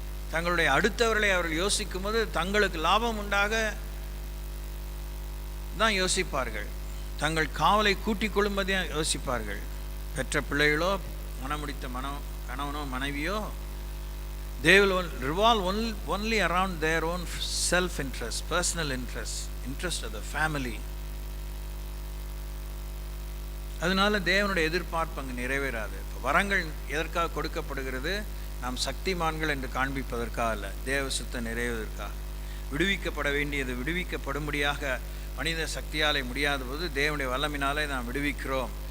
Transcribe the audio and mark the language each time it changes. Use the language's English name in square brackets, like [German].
[Tamil] தங்களுடைய அடுத்தவர்களை அவர்கள் யோசிக்கும் போது தங்களுக்கு லாபம் உண்டாக தான் யோசிப்பார்கள். தங்கள் காவலை கூட்டிக் கொள்ளும்பதையும் யோசிப்பார்கள். பெற்ற பிள்ளைகளோ மனமுடித்த கணவனோ மனைவியோ, [English] they will revolve only around their own self-interest, personal interest of the family. [Tamil] அதனால தேவனுடைய எதிர்பார்ப்பு அங்கு நிறைவேறாது. வரங்கள் எதற்காக கொடுக்கப்படுகிறது? நாம் சக்திமான்கள் என்று காண்பிப்பதற்காக அல்ல, தேவ சித்தம் நிறைவேறுவதற்காக. விடுவிக்கப்பட வேண்டியது விடுவிக்கப்படும்படியாக மனித சக்தியாலே முடியாத போது தேவனுடைய வல்லமினாலே நாம் விடுவிக்கிறோம்.